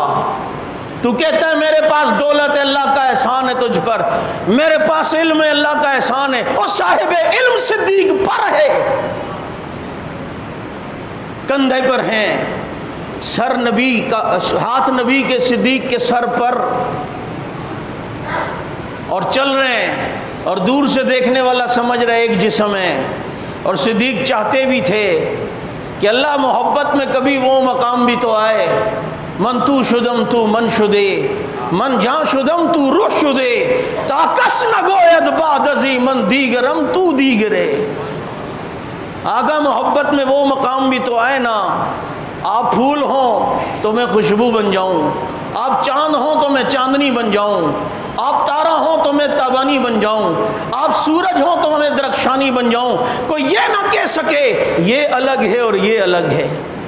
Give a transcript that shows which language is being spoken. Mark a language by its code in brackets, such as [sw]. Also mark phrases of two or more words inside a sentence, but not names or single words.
[ur] تو کہتا ہے میرے پاس دولت ہے اللہ کا احسان ہے تجھ پر، میرے پاس علم ہے اللہ کا احسان ہے، اور صاحب علم صدیق پر ہے، کندھے پر ہیں، سر نبی کا، ہاتھ نبی کے صدیق کے سر پر، اور چل رہے ہیں، اور دور سے دیکھنے والا سمجھ رہے ایک جسم ہے۔ اور صدیق چاہتے بھی تھے کہ اللہ محبت میں کبھی وہ مقام بھی تو آئے، [fa] من تو شدم تو من شدے، من جہاں شدم تو روح شدے، تا کس نہ گوید بعد ازی من دیگرم تو دیگرے۔ [ur] آقا محبت میں وہ مقام بھی تو آئے نا، آپ پھول ہوں تو میں خوشبو بن جاؤں، آپ چاند ہوں تو میں چاندنی بن جاؤں، آپ تارا ہوں تو میں تابانی بن جاؤں، آپ سورج ہوں تو میں درخشانی بن جاؤں، کوئی یہ نہ کہہ سکے یہ الگ ہے اور یہ الگ ہے۔